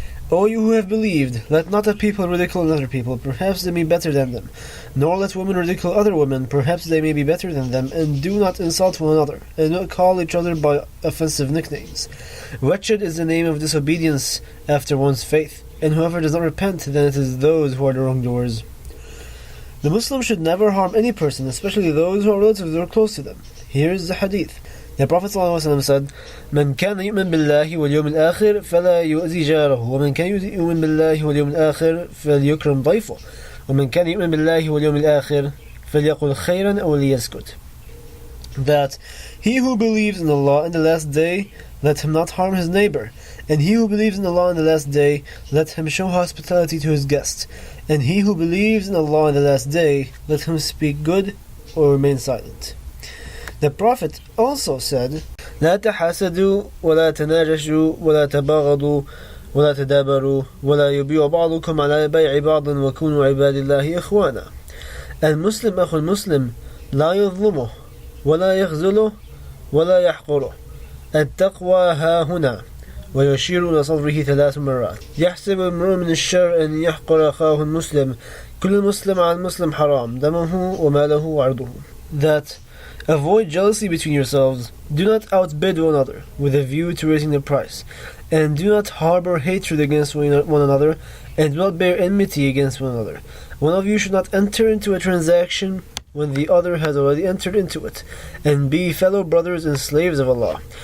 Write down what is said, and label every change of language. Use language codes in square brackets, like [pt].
[en] O you who have believed, let not a people ridicule another people, perhaps they may be better than them, nor let women ridicule other women, perhaps they may be better than them, and do not insult one another, and do not call each other by offensive nicknames. Wretched is the name of disobedience after one's faith, and whoever does not repent, then it is those who are the wrongdoers. The Muslim should never harm any person, especially those who are relatives or close to them. Here is the hadith. The Prophet ﷺ said, [ar] من كان يؤمن بالله واليوم الآخر فلا يؤذي جاره ومن كان يؤمن بالله واليوم الآخر فليكرم ضيفه ومن كان يؤمن بالله واليوم الآخر فليقل خيرا أو ليسكت. [en] That he who believes in Allah and the last day, let him not harm his neighbor, and he who believes in Allah and the last day, let him show hospitality to his guest, and he who believes in Allah and the last day, let him speak good or remain silent. The Prophet also said, [ar] لا تحاسدوا ولا تناجشوا ولا تباغضوا ولا تدابروا ولا يبيع بعضكم على بيع بعض وكونوا عباد الله إخوانا. المسلم أخو المسلم لا يظلمه ولا يخذله ولا يحقره. التقوى ها هنا. ويشير إلى صدره 3 مرات. يحسب امرؤ من الشر أن يحقر أخاه المسلم. كل مسلم على المسلم حرام دمه وماله وعرضه. [en] that avoid jealousy between yourselves, do not outbid one another with a view to raising the price, and do not harbor hatred against one another, and do not bear enmity against one another. One of you should not enter into a transaction when the other has already entered into it, and be fellow brothers and slaves of Allah.